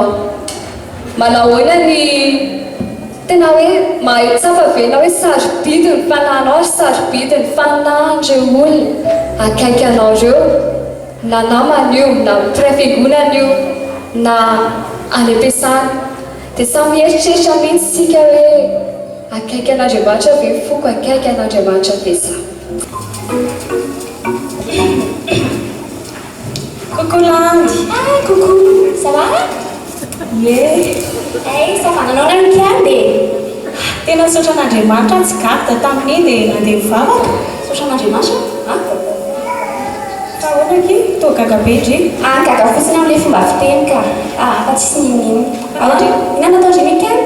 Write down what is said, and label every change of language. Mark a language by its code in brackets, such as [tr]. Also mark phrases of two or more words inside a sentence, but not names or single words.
[mg] Manahoana ny tena hoe mahitsapa vena hoe sarobidy ny fanahinao ary sarobidy ny fanahin'ireo olona akaiky anao ireo, na namana io, na mpiray fiangonana io, na any am-piasana. Dia samy mieritreritra mihitsy isika hoe akaiky an'Andriamanitra ve foko, akaiky an'Andriamanitra ve za. [fr] Coucou Landy. Ah, coucou. Ça va? [en] Yeah. Hey, [fr] ça va? [mg] Nanao nankiandy? Tena saotra an'Andriamanitra tsy garda tamin'iny dia nandeha mivavaka. Saotra an'Andriamanitra? Fa ahoana ake? Toa gaga be ndry. Ah, gaga fotsiny amin'ilay fomba fiteny ka. Ah, fa tsisy ninino. Ahoana? Inona nataondry nikiandy?